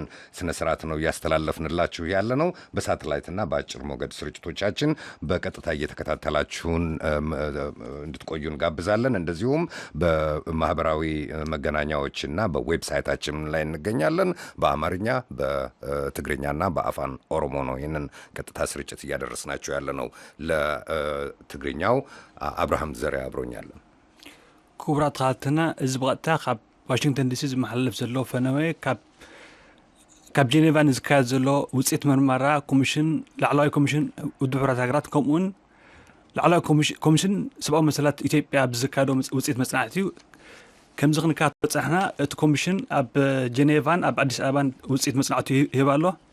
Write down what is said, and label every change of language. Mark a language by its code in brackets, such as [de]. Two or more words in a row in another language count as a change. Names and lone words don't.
[am] ስነ ስርዓት ነው ያስተላለፍንላችሁ ያለነው። በሳተላይትና በአጭር ሞገድ ስርጭቶቻችን በቀጥታ እየተከታተላችሁን እንድትቆዩን ጋብዛለን። እንደዚሁም በማህበራዊ መገናኛዎችና በዌብሳይታችን ላይ እንገኛለን። በአማርኛ በትግርኛና በአፋን ኦሮሞ ነው ይህንን ቀጥታ ስርጭት እያደረስናችሁ ያለነው። ትግርኛው አብርሃም ዘሪያ አብሮኛል። [ti] ክቡራት ተኸታተልና እዚ ብቐጥታ ካብ ዋሽንግተን ዲሲ ዝመሓላለፍ ዘሎ ፈነወ ካብ ጄኔቫ ዝካየድ ዘሎ ውጽኢት መርመራ ኮሚሽን ላዕለዋይ ኮሚሽን ውድብ ሃገራት ከምኡ'ውን ላዕለዋይ ኮሚሽን ሰብኣዊ መሰላት ኢትዮጵያ ብዝካየዶ ውጽኢት መጽናዕቲ እዩ። ከምዚ ክንከታተል ፀኒሕና እቲ ኮሚሽን ኣብ ጄኔቫን ኣብ ኣዲስ ኣበባን ውጽኢት መጽናዕቲ ይህብ ኣሎ።